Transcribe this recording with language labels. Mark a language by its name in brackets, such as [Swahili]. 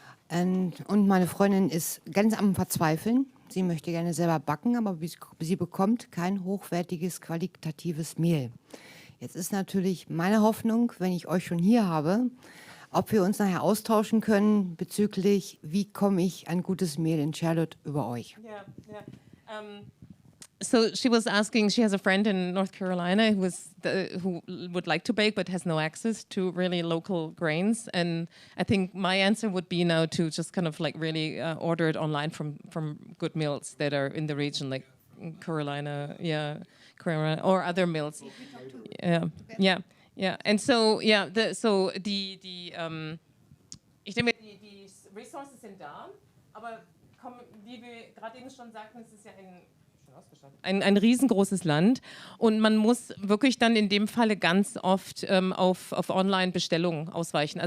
[German] Und meine Freundin ist ganz am Verzweifeln. Sie möchte gerne selber backen, aber sie bekommt kein hochwertiges, qualitatives Mehl. Jetzt ist natürlich meine Hoffnung, wenn ich euch schon hier habe, ob wir uns nachher austauschen können bezüglich, wie komme ich an gutes Mehl in Charlotte über euch. [English] Yeah. So she was asking, she has a friend in North Carolina who would like to bake but has no access to really local grains. And I think my answer would be now to just kind of like really order it online from good mills that are in the region, like Carolina, or other mills. Yeah. And so, [German] ich denke, die Resources sind da, aber wie wir gerade eben schon sagten, es ist ja ein riesengroßes Land und man muss wirklich dann in dem Falle ganz oft auf Online-Bestellungen ausweichen.